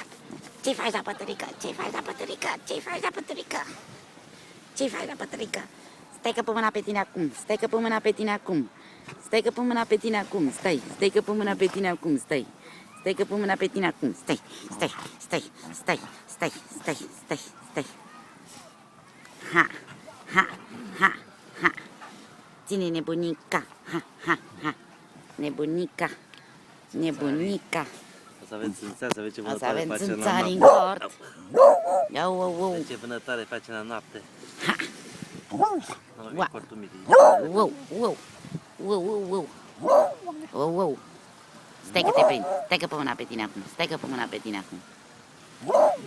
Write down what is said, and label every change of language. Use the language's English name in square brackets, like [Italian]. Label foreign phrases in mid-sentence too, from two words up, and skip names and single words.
[Romanian] Ce-i faci la pătărică? Ce-i faci la pătărică? Ce-i faci la pătărică? Ce-i faci la pătărică? Stai că pun mâna pe tine acum! Stai că pun mâna pe tine acum! Stai că pun mâna pe tine acum! Stai! Stai că pun mâna pe tine acum! Stai! Stai că pun mâna pe tine acum! Stai! Stai! Stai! Stai! Stai! Stai! Stai! Stai! Ha! Ha! Ha! Ha! Ține nebunica! Ha! Ha! Ha! Nebunica! Nebunica! O să aveți țânțari, să aveți ce O să vânătoare avem face la țânțari în noapte. cort! Iau, au, au! Ce vânătoare face la noapte. Ha! Nu, Ua. e cortul mirii. Wow! Wow! Wow! Wow! Wow! Wow! Wow! Stai că te prind! Stai că pun mâna pe tine acum! Stai că pun mâna pe tine acum!